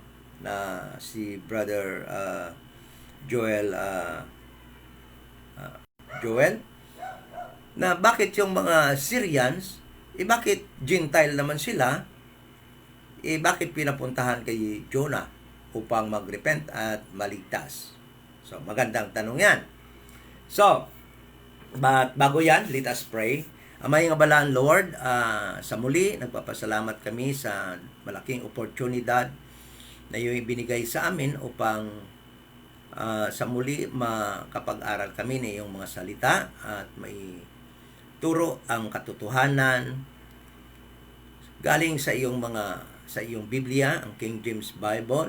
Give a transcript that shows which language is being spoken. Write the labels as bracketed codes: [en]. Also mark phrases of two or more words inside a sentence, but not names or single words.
[tl] Na si Brother Joel, na bakit yung mga Syrians, bakit Gentile naman sila, bakit pinapuntahan kay Jonah upang magrepent at maligtas? So, magandang tanong yan. So, but bago yan, [en] let us pray. [hil] Amay nga balaan, [en] Lord, [tl] sa muli, nagpapasalamat kami sa malaking oportunidad na yung ibinigay sa amin upang sa muli makapag-aral kami ng iyong mga salita at may turo ang katotohanan galing sa iyong Biblia, ang King James Bible.